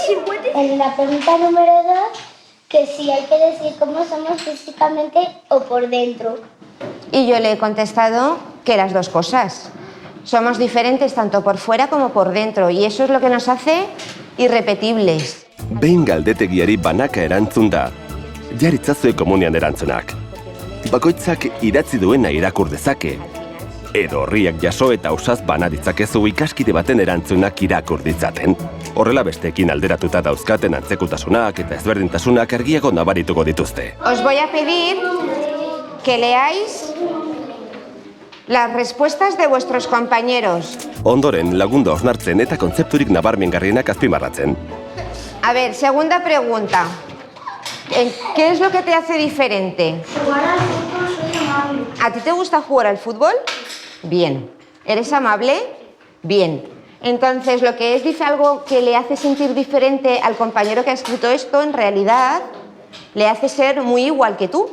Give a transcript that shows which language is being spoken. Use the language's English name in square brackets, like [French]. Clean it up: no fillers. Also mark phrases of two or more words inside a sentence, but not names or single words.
[Spanish] En la pregunta número 2, que si hay que decir cómo somos físicamente o por dentro. Y yo le he contestado que las 2 cosas. Somos diferentes tanto por fuera como por dentro, y eso es lo que nos hace irrepetibles. [Basque] Behin galdetegiari banaka erantzun da. Jaritzazue komunian erantzunak. Bakoitzak idatzi duena irakur dezake. Edo horriak jaso eta ausaz bana ditzakezu ikaskide baten erantzunak irakur ditzaten. Horrela besteekin alderatuta dauzkaten antzekutasunak eta ezberdintasunak argiago nabarituko dituzte. [Spanish] Os voy a pedir que leáis las respuestas de vuestros compañeros. [Basque] Ondoren lagundu hausnartzen eta kontzepturik nabarmengarrienak azpimarratzen. [Spanish] A ver, segunda pregunta. ¿Qué es lo que te hace diferente? Jugar al fútbol soy amable. ¿A ti te gusta jugar al fútbol? Bien. ¿Eres amable? Bien. Entonces, lo que es algo que le hace sentir diferente al compañero que ha escrito esto, en realidad, le hace ser muy igual que tú.